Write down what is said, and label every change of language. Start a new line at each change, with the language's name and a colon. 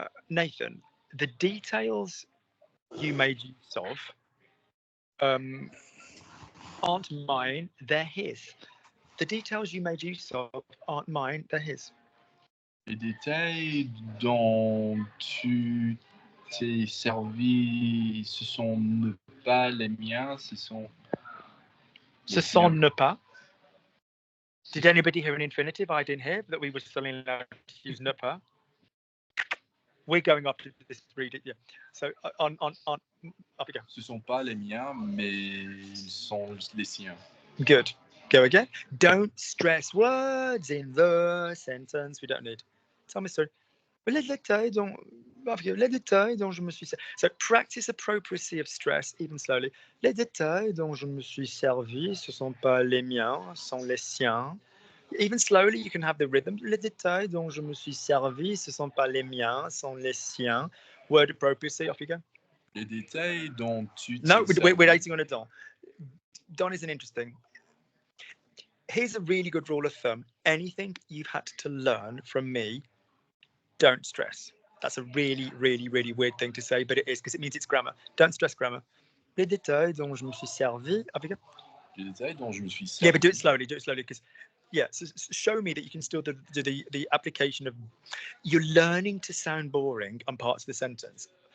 English: Nathan, the details you made use of aren't mine, they're his. The details you made use of aren't mine, they're his.
French: Les détails dont tu t'es servi, ce sont pas les miens, ce sont... Ce sont ne pas.
English: Did anybody hear an infinitive? I didn't hear that we were still allowed to use ne pas. We're going up to this read it, yeah. So on up we go.
French: Ce sont pas les miens, mais ils sont les siens.
English: Good. Go again. Don't stress words in the sentence. We don't need. Tell me sorry.
French: Les détails dont je me suis servi.
English: So practice appropriacy of stress, even slowly.
French: Les détails dont je me suis servi, ce sont pas les miens, sont les siens.
English: Even slowly, you can have the rhythm.
French: Les détails dont je me suis servi, ce sont pas les miens, sont les siens.
English: Word appropriacy, off you go.
French: Les détails dont tu t'es
English: No,
French: servi.
English: we're waiting on a Don. Don isn't interesting. Here's a really good rule of thumb. Anything you've had to learn from me, don't stress. That's a really, really, really weird thing to say, but it is because it means it's grammar. Don't stress grammar.
French: Les détails dont je me suis servi. Les détails dont je me suis servi.
English: Yeah, but do it slowly because, yeah, so show me that you can still do the application of, you're learning to sound boring on parts of the sentence.